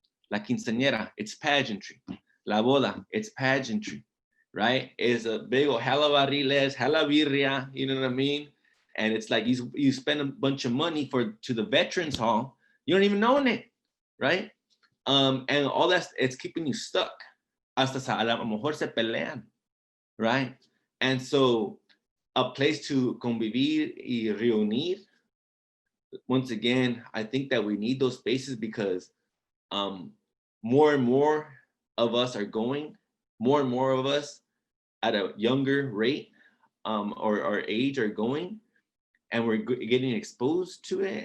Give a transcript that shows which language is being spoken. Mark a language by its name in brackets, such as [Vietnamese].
[English] La quinceañera, it's pageantry. La boda, it's pageantry, right? It's a big old hella barriles, hella birria, you know what I mean? And it's like you spend a bunch of money to the veterans hall You don't even own it, right? And all that's, it's keeping you stuck. [Spanish] Hasta a lo mejor se pelean, right? [English] And so a place to [Spanish] convivir y reunir, [English] once again, I think that we need those spaces because more and more of us are going, more and more of us at a younger rate or age are going, and we're getting exposed to it.